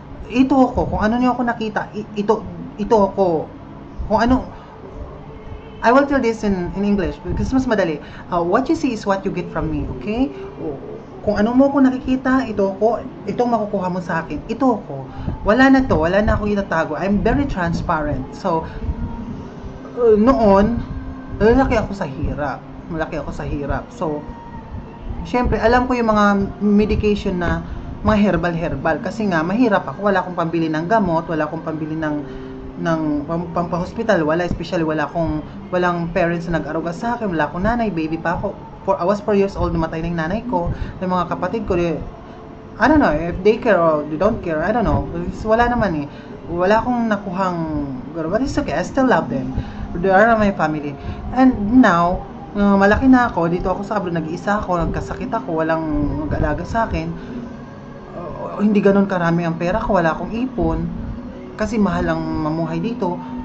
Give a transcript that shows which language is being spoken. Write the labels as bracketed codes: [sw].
[tl] Ito ako, kung ano niyo ako nakita, ito ako. Kung ano, [en] I will tell this in English because [tl] mas madali. [en] What you see is what you get from me, okay? [tl] Kung ano mo ko nakikita, ito ako, itong makukuha mo sa akin, ito ako. Wala na akong itatago. [en] I'm very transparent. [tl] So, noon, malaki ako sa hirap. So, syempre, alam ko yung mga medication na mga herbal. Kasi nga, mahirap ako. Wala akong pambili ng gamot, wala akong pambili ng pampahospital, walang parents na nag-aruga sa akin, wala akong nanay, baby pa ako. [en] I was 4 years old, [tl] namatay na yung nanay ko, yung mga kapatid ko, [en] I don't know if they care or they don't care, I don't know, [tl] wala naman wala akong nakuhang, [en] but it's okay, I still love them, they are my family. [tl] And now, malaki na ako, dito ako sa abroad, nag-iisa ako, nagkasakit ako, walang mag-alaga sa akin, hindi ganun karami ang pera ko, wala akong ipon, kasi mahal ang mamuhay dito.